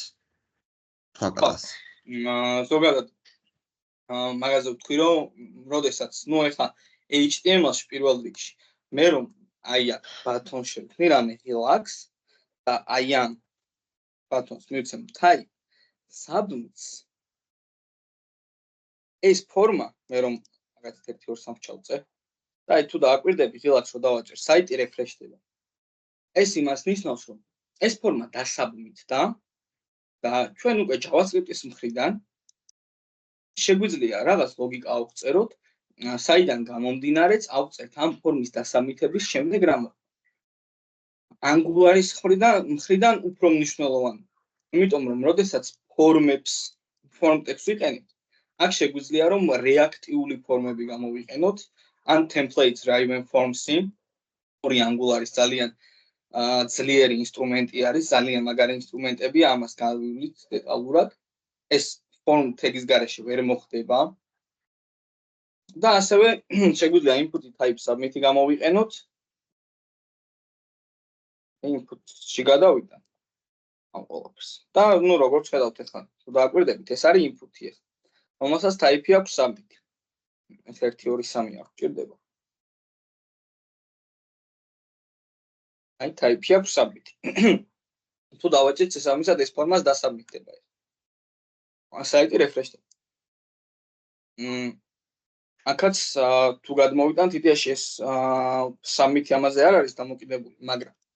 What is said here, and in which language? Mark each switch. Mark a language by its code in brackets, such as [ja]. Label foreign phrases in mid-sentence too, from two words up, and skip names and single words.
[ka] სხვა კალას. ზოგადად მაგაზე ვთქვი რომ როდესაც ნუ ეხლა HTML-ში პირველ რიგში მე რომ აი აქ ბატონს შევქმნი რამე relax და აი ამ ბატონს მივცემ [en] type submits [ka] ეს ფორმა მე რომ მაგათ 1-2-3 ჩავწე და აი თუ დააკვირდები relax რო დავაჭერ საიტი რეფრეშდება ეს იმას ნიშნავს რომ ეს ფორმა დასაბმიტდა და ჩვენ უკვე JavaScript-ის მხრიდან შეგვიძლია რაღაც ლოგიკა ავწეროთ საიდან გამომდინარეც ავწერთ ამ ფორმის დასაბმიტების შემდეგ რამო Angular-ის მხრიდან უფრო მნიშვნელოვანი იმიტომ რომ როდესაც ფორმებს [en] form text [ka] ვიყენებთ აქ შეგვიძლია რომ რეაქტიული ფორმები გამოვიყენოთ ან templates რა [en] even forms- [ka] ი ორი Angular-ის ძალიან ძლიერი ინსტრუმენტი არის ძალიან მაგარი ინსტრუმენტებია ამას გავივლით დეტალურად ეს [en] form tag- [ka] ის გარეშე ვერ მოხდება და ასევე შეგვიძლია [en] input type submit- [ka] ი გამოვიყენოთ input-ში გადავიდა ამ ყველაფერს და ნუ როგორც ხედავთ ახლა თუ დააკვირდებით ეს არის input-ი ახლა რომელსაც type-ი აქვს submit ეს 1 2 3 აქვს ჭირდება აი type-ი აქვს submit თუ დავაჭერთ შესაბამისად ეს ფორმას დასაბმიტდება საიტი რეფრეშდება აქაც თუ გადმოვიტანთ იდეაში ეს submit-ი ამაზე არ არის დამოკიდებული მაგრამ